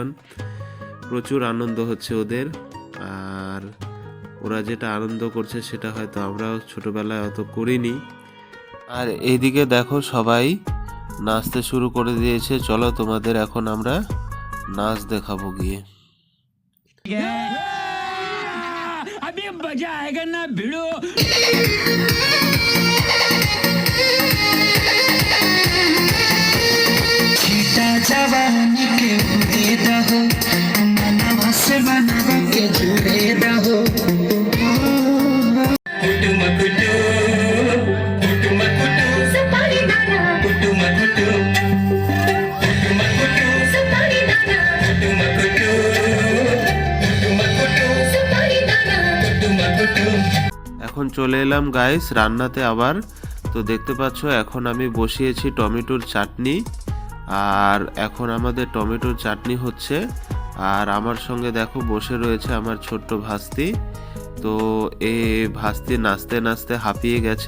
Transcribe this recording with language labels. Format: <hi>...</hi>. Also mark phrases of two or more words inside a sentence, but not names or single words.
<bn>প্রচুর আনন্দ হচ্ছে ওদের। আর ওরা যেটা আনন্দ করছে সেটা হয়তো আমরাও ছোটবেলায় অত করিনি। আর এইদিকে দেখো সবাই নাচতে শুরু করে দিয়েছে। চলো তোমাদের এখন আমরা নাচ দেখাবো গিয়ে।</bn> <hi>अभी मजा आएगा ना भिड़ो।</hi> <sck>छीटा जवानी के उड़े दहो, मनवा से मनवा के जुड़े दहो। कुटुम कुटु, कुटुम कुटु, सुपारी दाना, कुटुम कुटु, कुटुम कुटु, सुपारी दाना, कुटुम कुटु, कुटुम कुटु, सुपारी दाना, कुटुम कुटु।</sck> <bn>এখন চলে এলাম গাইস রান্নাতে আবার। তো দেখতে পাচ্ছ এখন আমি বসিয়েছি টমেটোর চাটনি। আর এখন আমাদের টমেটোর চাটনি হচ্ছে। আর আমার সঙ্গে দেখো বসে রয়েছে আমার ছোট্ট ভাস্তি। তো এই ভাস্তি নাচতে নাচতে হাঁপিয়ে গেছে।</bn>